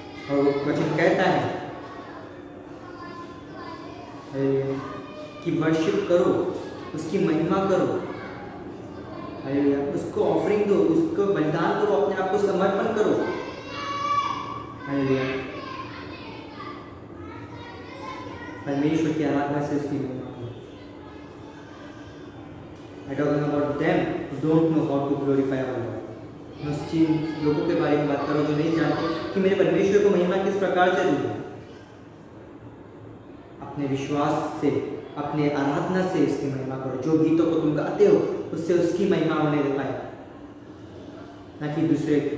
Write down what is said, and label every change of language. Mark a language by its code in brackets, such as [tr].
[hi] और वचन कहता है कि वर्शिप करो, उसकी महिमा करो। हालेलुया, उसको ऑफरिंग दो, उसको बलिदान करो, अपने आप को समर्पण करो। हालेलुया, परमेश्वर की आराधना से उसकी महिमा करो। [en] I talking about them who don't know how to glorify our Lord. [hi] मैं उस लोगों के बारे में बात करो जो नहीं जानते कि मेरे परमेश्वर को महिमा किस प्रकार से दूँ। अपने विश्वास से, अपने आराधना से उसकी महिमा करो। जो गीतों को तुम गाते हो उससे उसकी महिमा होने दे पाए, ना कि दूसरे।